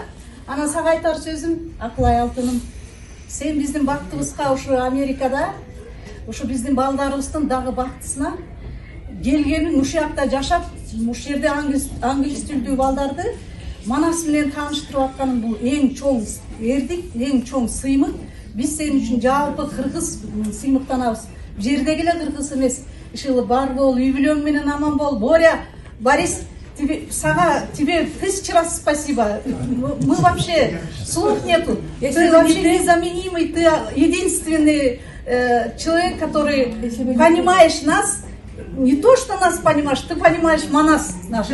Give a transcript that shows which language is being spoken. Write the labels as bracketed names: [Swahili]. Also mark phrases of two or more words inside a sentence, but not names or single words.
[Kyrgyz] Анан сага айтар сөзүм, Акылай алтыным, сен биздин бактыбызга ушу Америкада, ушу биздин балдарыбыздын дагы бактысына келгениң, ушул жакта жашап, ушул жерде англис тилдүү балдарды Манас менен тааныштырып атканың бул эң чоң эрдик, эң чоң сыймык. Биз сен үчүн жалпы кыргыз сыймыктанабыз. Жердеги эле кыргыз эмес, ышылы бар бол, үй бүлөң менен аман бол. [Russian] Боря, Борис, тебе 1000 раз спасибо. Мы вообще слов нету. Ты вообще незаменимый, ты единственный человек, который понимаешь нас. Не то, что нас понимаешь, ты понимаешь Манас наш.